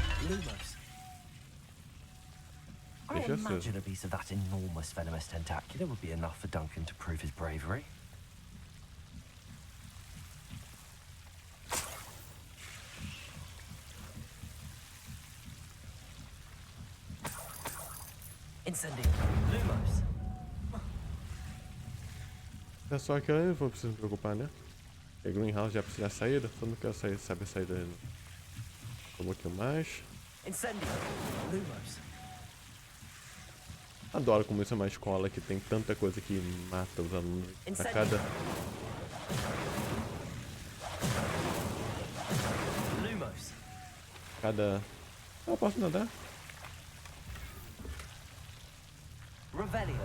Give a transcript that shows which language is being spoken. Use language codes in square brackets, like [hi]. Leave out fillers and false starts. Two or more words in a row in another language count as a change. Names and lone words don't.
[en] Lumos. I [pt] Deixa [en] imagine [pt] aceso. [en] a piece of that enormous venomous tentacular would be enough for Duncan to prove his bravery. [pt] Incendio. Lumos. É só que eu não vou precisar me preocupar, né? E Greenhouse já precisa da saída, só não quero saber a saída ainda. Um pouquinho mais. Incendio. Lumos. Adoro como isso é uma escola que tem tanta coisa que mata os alunos. A cada. Lumos. Cada. Eu posso nadar? Revelio.